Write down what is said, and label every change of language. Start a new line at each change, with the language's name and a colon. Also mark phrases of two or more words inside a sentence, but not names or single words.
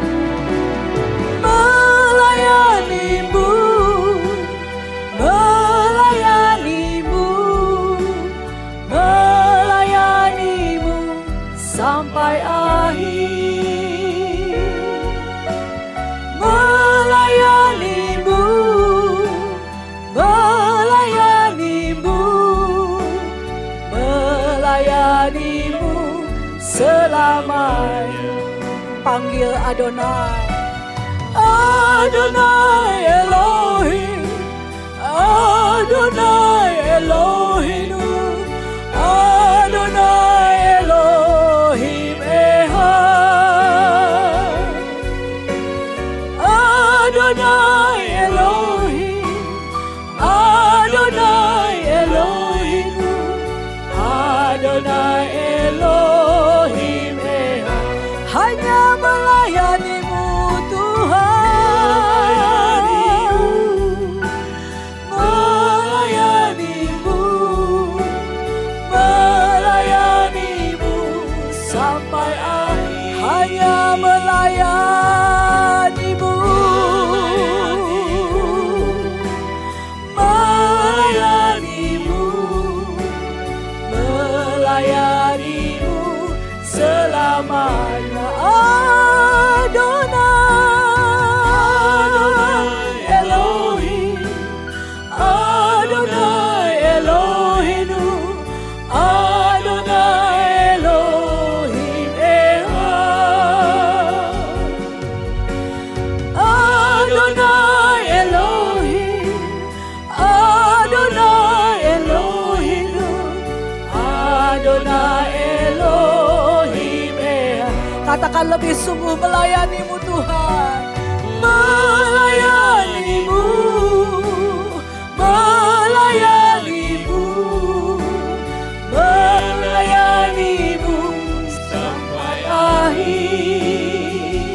Indonesian: Melayanimu, melayanimu, melayanimu sampai akhir. Melayanimu, melayanimu, melayanimu selamanya. Panggil Adonai.
Hebrew: אדוני אלוהים, אדוני אלוהינו, אדוני אלוהים אחד. אדוני אלוהים, אדוני אלוהינו, אדוני אלוהים אחד.
Indonesian: Hanya melayanimu Tuhan, melayanimu, melayanimu sampai akhir. Hanya melayanimu, melayanimu, melayanimu selamanya.
Hebrew: אדוני אלוהים, אדוני אלוהינו, אדוני אלוהים אחד. אדוני אלוהים, אדוני אלוהינו, אדוני אלוהים אחד.
Indonesian: Katakan lebih sungguh melayanimu Tuhan. Melayanimu, melayanimu, melayanimu sampai akhir.